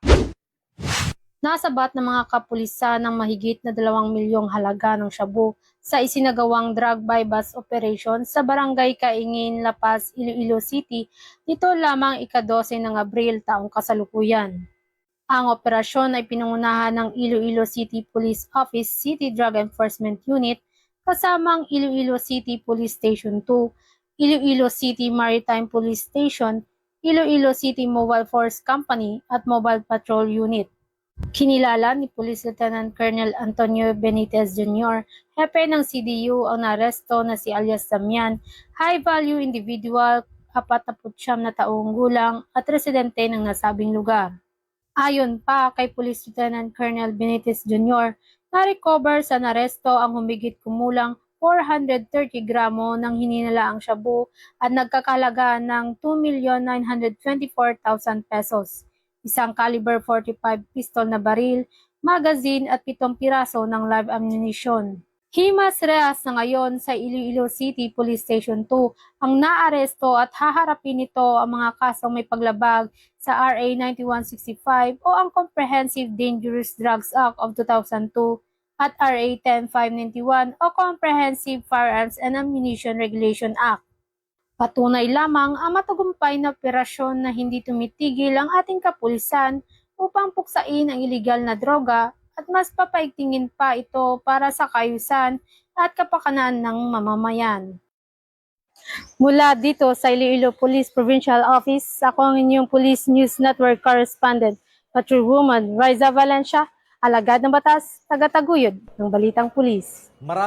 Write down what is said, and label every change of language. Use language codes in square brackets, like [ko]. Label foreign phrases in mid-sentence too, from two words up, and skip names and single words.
[tl] Nasabat ng mga kapulisan ng mahigit na 2 milyong halaga ng shabu sa isinagawang drug bypass operation sa Barangay Kaingin, Lapas, Iloilo City nito lamang ika-12 ng Abril taong kasalukuyan. Ang operasyon ay pinangunahan ng Iloilo City Police Office City Drug Enforcement Unit kasamang Iloilo City Police Station 2, Iloilo City Maritime Police Station, Iloilo City Mobile Force Company at Mobile Patrol Unit. Kinilala ni Police Lieutenant Colonel Antonio Benitez Jr., hepe ng CDU ang naresto na si alias Damian, [en] high-value individual, [tl] 49 na taong gulang at residente ng nasabing lugar. Ayon pa kay Police Lieutenant Colonel Benitez Jr., na-recover sa naresto ang humigit kumulang 430 gramo ng hininalaang shabu at nagkakalaga ng 2,924,000 pesos. Isang caliber 45 pistol na baril, magazine at 7 piraso ng [en] live ammunition. [tl] Himas rehas na ngayon sa Iloilo City Police Station 2 ang naaresto at haharapin nito ang mga kasong may paglabag sa RA 9165 o ang Comprehensive Dangerous Drugs Act of 2002 at RA 10591 o Comprehensive Firearms and Ammunition Regulation Act. Patunay lamang ang matagumpay na operasyon na hindi tumitigil ang ating kapulisan upang puksain ang iligal na droga at mas papaigtingin pa ito para sa kaayusan at kapakanan ng mamamayan. Mula dito sa Iloilo Police Provincial Office, ako ang inyong Police News Network Correspondent, Patrolwoman Riza Valencia, alagad ng batas, tagataguyod ng Balitang Pulis.